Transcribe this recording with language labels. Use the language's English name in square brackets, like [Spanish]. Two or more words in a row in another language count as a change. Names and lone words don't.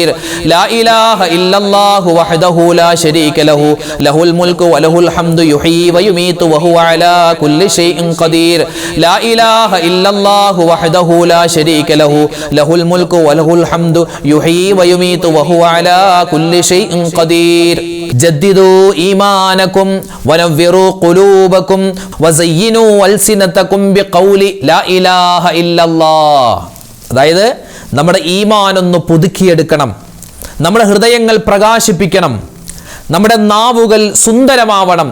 [Arabic] لا إله إلا الله وحده لا شريك له له الملك وله الحمد يحيي ويميت وهو على كل شيء قدير. لا إله إلا الله وحده لا شريك له له الملك وله الحمد يحيي ويميت وهو على كل شيء قدير. جددوا إيمانكم ونوروا قلوبكم وزينوا ألسنتكم بقول لا إله إلا الله. [Malayalam] അതായത് നമ്മുടെ ഈമാനൊന്ന് പുതുക്കിയെടുക്കണം, നമ്മുടെ ഹൃദയങ്ങൾ പ്രകാശിപ്പിക്കണം, നമ്മുടെ നാവുകൾ സുന്ദരമാവണം.